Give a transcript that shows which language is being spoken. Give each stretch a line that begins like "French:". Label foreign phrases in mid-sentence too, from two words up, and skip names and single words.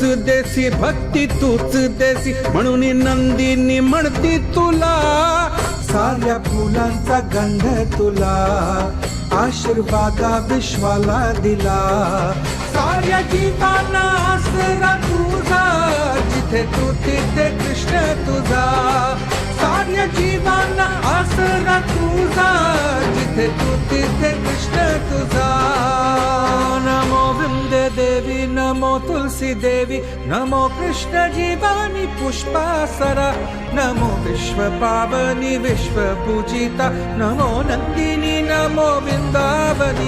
Marathi: देसी, भक्ती तूच देसी, म्हणून नंदिनी म्हणती तुला, साऱ्या फुलांचा गंध तुला, आशीर्वादा विश्वाला दिला, साऱ्या जीवांना आसरा तुझा, जिथे तू तिथे कृष्ण तुझा, साऱ्या जीवांना आसरा तुझा, जिथे तू तिथे कृष्ण तुझा।
Sanskrit: नमो वृंदे देवी, नमो तुलसी देवी, नमो कृष्ण जीवानी पुष्पासरा, नमो विश्व पावनी विश्व पूजिता, नमो नंदिनी, नमो वृंदावनी।